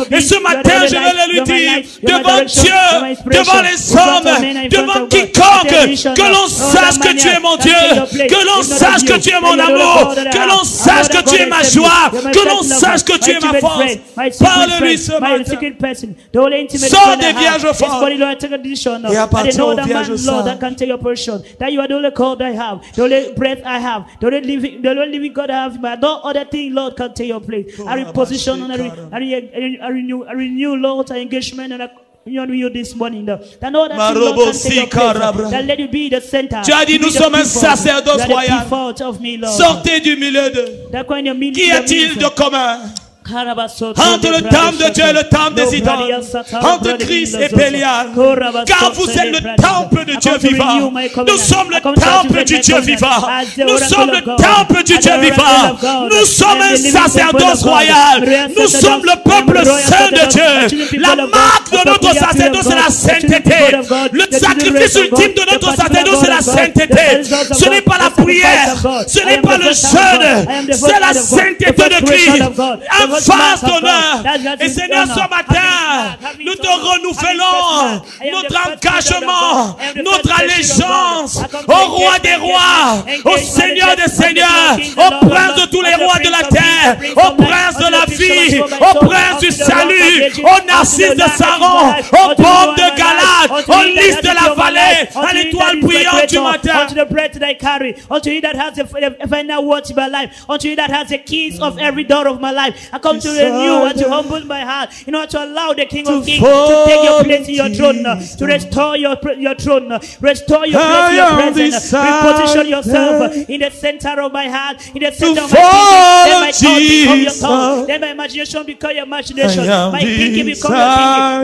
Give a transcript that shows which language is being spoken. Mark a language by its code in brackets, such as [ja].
[fr] Et ce matin, je vais le lui dire, devant Dieu, devant les hommes, devant quiconque, que l'on sache que tu es mon Dieu, que l'on sache que tu es mon amour, que l'on sache que tu es ma joie, que l'on sache que tu es ma force. Parle-lui ce matin. Sors des vierges folles et appartiens aux vierges saintes. [en] That you are the only God I have, the only breath I have, the only living God I have, but no other thing, Lord, can take your place. I reposition and I renew, Lord, our engagement and union with you this morning. That no other thing, Lord, can take your place. That let you be the center. [fr] Tu as dit, nous sommes un sacerdoce royal. Sortez du milieu de. Qu'y a-t-il de commun entre le temple de Dieu et le temple des idoles, entre Christ et Bélial? Car vous êtes le temple de Dieu vivant. Nous sommes le temple du Dieu vivant. Nous sommes le temple du Dieu vivant. Nous sommes un sacerdoce royal. Nous sommes le peuple saint de Dieu. La marque de notre sacerdoce, c'est la sainteté. Le sacrifice ultime de notre sacerdoce, c'est la sainteté. Ce n'est pas la prière, ce n'est pas le jeûne, c'est la sainteté de Christ. Face d'honneur. Et Seigneur, ce matin, nous te renouvelons notre engagement, notre allégeance au roi des rois, au Seigneur des seigneurs, au prince de tous les rois de la terre, au prince de la vie, au prince du salut, au narcisse de Saron, au pomme de Galate, au lys de la vallée, à l'étoile brillante du matin. [en] Unto the bread that I carry, unto you that has the final words of my life, unto you that has the keys of every door of my life. I come to renew and to humble my heart, in order to allow the King of Kings to take your place in your throne, to restore your throne, restore your place in your presence, reposition yourself in the center of my heart, in the center of my thinking. Then my thought become your thought, then my imagination become your imagination, my thinking become your thinking.